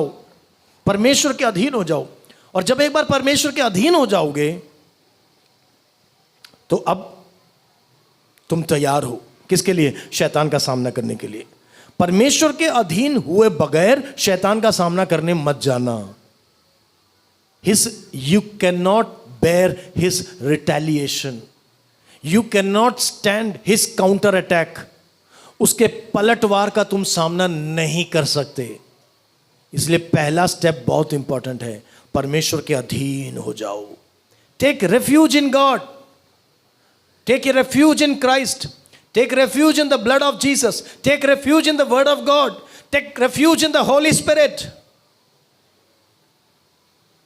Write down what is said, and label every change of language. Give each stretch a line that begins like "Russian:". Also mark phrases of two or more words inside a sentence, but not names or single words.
Hindi: परमेश्वर के अधीन हो जाओ। और जब एक बार परमेश्वर के अधीन हो जाओगे तो अब तुम तैयार हो किसके लिए? शैतान का सामना करने के लिए। परमेश्वर के अधीन हुए बगैर शैतान का सामना करने मत जाना।
English: You cannot bear his retaliation. You cannot stand his counter attack.
Hindi: उसके पलटवार का तुम सामना नहीं कर सकते। इसलिए पहला स्टेप बहुत इंपॉर्टेंट है, परमेश्वर के अधीन हो जाओ।
English: Take refuge in God, take a refuge in Christ, take refuge in the blood of Jesus, take refuge in the word of God, take refuge in the Holy Spirit.